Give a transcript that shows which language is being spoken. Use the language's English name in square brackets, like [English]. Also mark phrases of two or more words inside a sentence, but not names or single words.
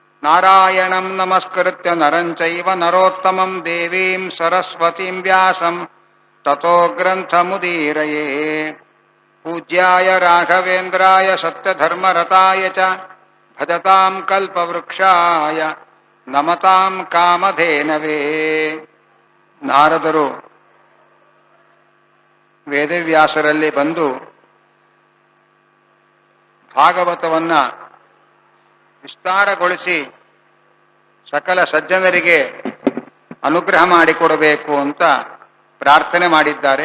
[Sanskrit] ನಾರಾಯಣಂ ನಮಸ್ಕೃತ್ಯ ನರಂ ಚೈವ ನರೋತ್ತಮಂ ದೇವೀಂ ಸರಸ್ವತೀಂ ವ್ಯಾಸಂ ತತೋ ಗ್ರಂಥಮುದೀರಯೇ. ಪೂಜ್ಯಾಯ ರಾಘವೇಂದ್ರಾಯ ಸತ್ಯಧರ್ಮರತಾಯ ಚ ಭಜತಾಂ ಕಲ್ಪವೃಕ್ಷಾಯ ನಮತಾಂ ಕಾಮಧೇನವೇ. [Kannada] ನಾರದರು ವೇದವ್ಯಾಸರಲ್ಲಿ ಬಂದು ಭಾಗವತವನ್ನ ವಿಸ್ತಾರಗೊಳಿಸಿ ಸಕಲ ಸಜ್ಜನರಿಗೆ ಅನುಗ್ರಹ ಮಾಡಿಕೊಡಬೇಕು ಅಂತ ಪ್ರಾರ್ಥನೆ ಮಾಡಿದ್ದಾರೆ.